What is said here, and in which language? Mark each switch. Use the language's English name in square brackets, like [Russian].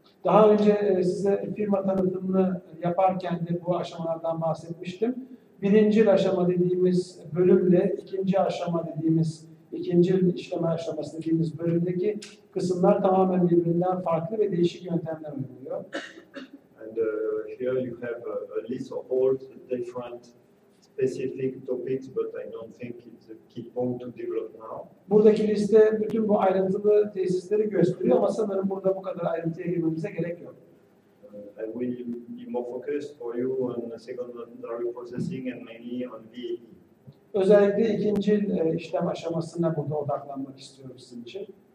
[Turkish] Daha önce size firma tanıtımını yaparken de bu aşamalardan bahsetmiştim. Birinci aşama dediğimiz bölümle ikinci aşama dediğimiz, ikinci işleme aşaması dediğimiz bölümdeki kısımlar tamamen birbirinden farklı ve değişik yöntemler uyguluyor. [English] And here you have a list of all the different specific topics, but I don't think it's a key point to develop now. [Turkish] Buradaki liste bütün bu ayrıntılı tesisleri gösteriyor ama sanırım burada bu kadar ayrıntıya girmemize gerek yok. [English] I will be more focused for you on secondary processing and mainly on VAT. [Turkish] Özellikle ikinci işlem aşamasına burada odaklanmak istiyorum sizin için.